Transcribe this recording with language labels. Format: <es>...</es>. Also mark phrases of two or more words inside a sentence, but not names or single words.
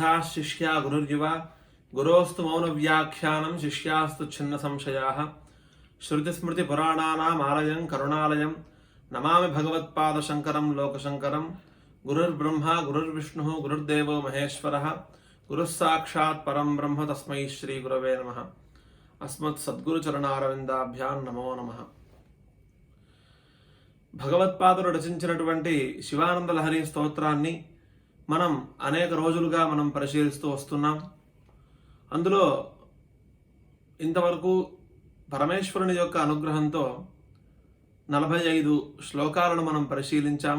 <sa>शिष्या गुरुर्युवा गुरोस्तु मौन व्याख्यानं शिष्यास्तु छिन्न संशयाः श्रुतिस्मृतिपुराणानाम् आलयं करुणालयं नमामि भगवत्पादशङ्करं लोकशङ्करं गुरुर्ब्रह्मा गुरुर्विष्णुः गुरुर्देवो महेश्वरः गुरुः साक्षात् परं ब्रह्म तस्मै श्रीगुरवे नमः। अस्मत् सद्गुरुचरणारविन्दाभ्यां नमो नमः।</sa> <te>భగవత్పాదులు రచించినటువంటి శివానంద లహరి స్తోత్రాన్ని మనం అనేక రోజులుగా మనం పరిశీలిస్తూ వస్తున్నాం. అందులో ఇంతవరకు పరమేశ్వరుని యొక్క అనుగ్రహంతో 45 శ్లోకాలను మనం పరిశీలించాము.</te>